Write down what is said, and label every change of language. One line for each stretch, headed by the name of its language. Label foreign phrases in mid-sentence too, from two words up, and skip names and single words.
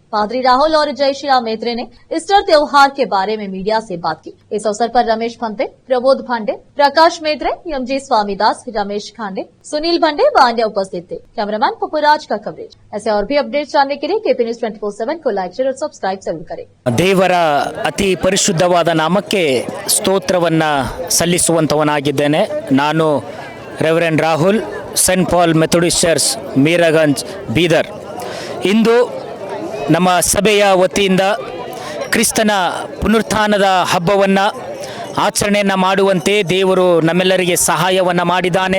Hindi: पादरी राहुल और जय श्री राम मेत्रे ने ईस्टर त्योहार के बारे में मीडिया से बात की। इस अवसर पर रमेश भंते, प्रबोध भांडे, प्रकाश मेत्रे, एमजी स्वामीदास, रमेश खांडे, सुनील भंडे व अन्य उपस्थित थे। कैमरामैन पपुराज का कवरेज। ऐसे और भी अपडेट जानने के लिए केपी न्यूज़ 24/7 को लाइक, शेयर और सब्सक्राइब जरूर करें।
Kannada: ದೇವರ ಅತಿ ಪರಿಶುದ್ಧವಾದ ನಾಮಕ್ಕೆ ಸ್ತೋತ್ರವನ್ನು ಸಲ್ಲಿಸುವಂತವನಾಗಿದ್ದೇನೆ। ನಾನು ರೆವರೆಂಡ್ ರಾಹುಲ್, ಸೆಂಟ್ ಪಾಲ್ ಮೆಥೋಡಿಸ್ಟ್ ಚರ್ಚ್, ಮೀರಾಗಂಜ್, ಬೀದರ್। ಇಂದು ನಮ್ಮ ಸಭೆಯ ವತಿಯಿಂದ ಕ್ರಿಸ್ತನ ಪುನರುತ್ಥಾನದ ಹಬ್ಬವನ್ನು ಆಚರಣೆಯನ್ನು ಮಾಡುವಂತೆ ದೇವರು ನಮ್ಮೆಲ್ಲರಿಗೆ ಸಹಾಯವನ್ನು ಮಾಡಿದ್ದಾನೆ।